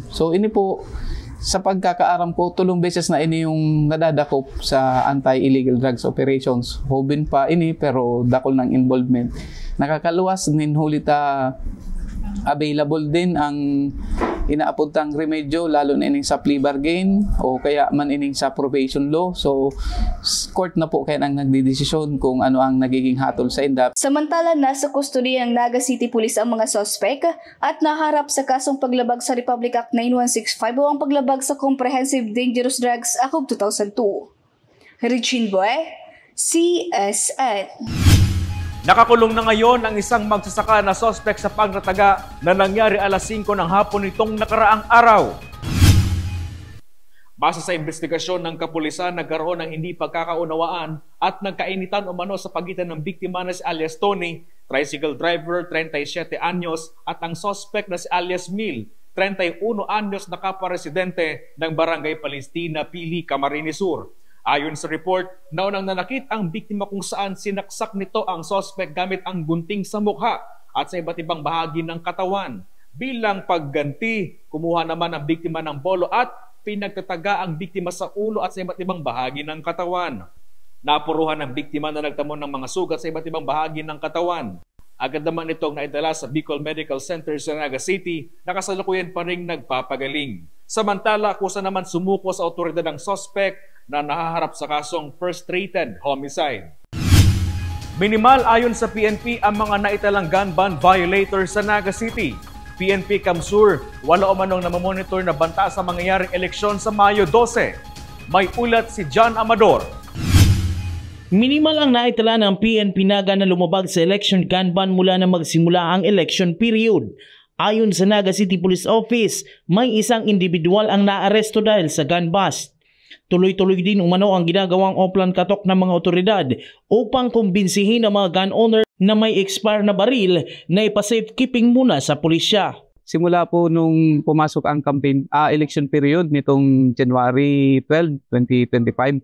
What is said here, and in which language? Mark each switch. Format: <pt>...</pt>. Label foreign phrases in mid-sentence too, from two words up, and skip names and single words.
<bik>So ini po, sa pagkakaaram ko, 3 beses na ini yung nadadakop sa</bik> <en>anti-illegal drugs operations.</en> <bik>Hobin pa ini pero dakol ng involvement. Nakakaluwas, ninhulita available din ang inaapuntang remedyo, lalo na ining sa</bik> <en>plea bargain</en> <bik>o kaya man ining sa</bik> <en>probation law.</en> <bik>So, court na po kaya nang nagdidesisyon kung ano ang nagiging hatol sa indap.</bik> <tl>Samantala, nasa kustodiya ng Naga City Police ang mga suspect at naharap sa kasong paglabag sa Republic Act 9165 o ang paglabag sa Comprehensive Dangerous Drugs Act of 2002. Regine Boy, CSN. Nakakulong na ngayon ang isang magsasaka na suspect sa pagtataga na nangyari alas 5 ng hapon nitong nakaraang araw. Base sa investigasyon ng kapulisan, nagkaroon ng hindi pagkakaunawaan at nagkainitan umano sa pagitan ng biktima na si alias Tony, tricycle driver, 37 anyos, at ang suspect na si alias Mil, 31 anyos na kapwa-residente ng Barangay Palestina, Pili, Camarines Sur. Ayon sa report, naunang nanakit ang biktima kung saan sinaksak nito ang suspect gamit ang gunting sa mukha at sa iba't ibang bahagi ng katawan. Bilang pagganti, kumuha naman ang biktima ng bolo at pinagtataga ang biktima sa ulo at sa iba't ibang bahagi ng katawan. Napuruhan ang biktima na nagtamo ng mga sugat sa iba't ibang bahagi ng katawan. Agad naman itong naidala sa Bicol Medical Center sa Naga City na kasalukuyan pa ring nagpapagaling. Samantala, kusa naman sumuko sa otoridad ng suspect na nahaharap sa kasong</tl> <en>frustrated homicide.</en> <tl>Minimal ayon sa PNP ang mga naitalang</tl> <en>gun ban violator</en> <tl>sa Naga City. PNP Kamsur, wala umanong namamonitor na banta sa mangyayaring eleksyon sa Mayo 12. May ulat si John Amador. Minimal ang naitala ng PNP Naga na lumabag sa</tl> <en>election gun ban</en> <tl>mula na magsimula ang</tl> <en>election period.</en> <tl>Ayon sa Naga City Police Office, may isang individual ang naaresto dahil sa gun bust. Tuloy-tuloy din umano ang ginagawang offline katok ng mga otoridad upang kumbinsihin ang mga</tl> <en>gun owner</en> <tl>na may expire na baril na ipa-safekeeping muna sa pulisya. Simula po nung pumasok ang campaign,</tl> <en>election period</en> <tl>nitong January 12, 2025.</tl>